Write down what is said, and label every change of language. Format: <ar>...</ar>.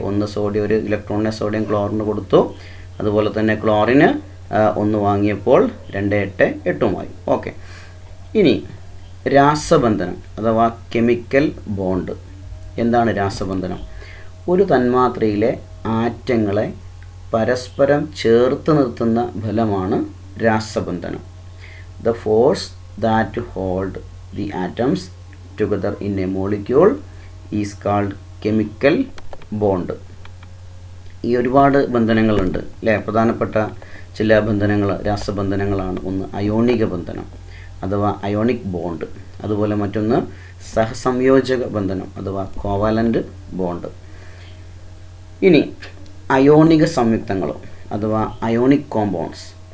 <ml>1 sodium, 1 ഇലക്ട്രോണിനെ sodium ക്ലോറിന് കൊടുത്തു. അതുപോലെ തന്നെ ക്ലോറിന് 1 വാങ്ങിയപ്പോൾ 288 ഇനി രാസബന്ധനം അഥവാ കെമിക്കൽ ബോണ്ട്. എന്താണ് രാസബന്ധനം? ഒരു തന്മാത്രയിലെ ആറ്റങ്ങളെ പരസ്പരം ചേർത്ത് നിർത്തുന്ന ഫലമാണ് രാസബന്ധനം.</ml> <en>The force that hold the atoms together in a molecule is called chemical bond.</en> <ml>ഈ ഒരുപാട് ബന്ധനങ്ങളുണ്ട് അല്ലേ. പ്രധാനപ്പെട്ട ചില ബന്ധനങ്ങൾ രാസബന്ധനങ്ങളാണ്. ഒന്ന് അയോണിക ബന്ധനം അഥവാ അയോണിക് ബോണ്ട്. അതുപോലെ മറ്റൊന്ന് സഹസംയോജക ബന്ധനം അഥവാ കോവാലൻ്റ് ബോണ്ട്. ഇനി അയോണിക സംയുക്തങ്ങൾ അഥവാ അയോണിക് കോമ്പൗണ്ട്സ്.</ml>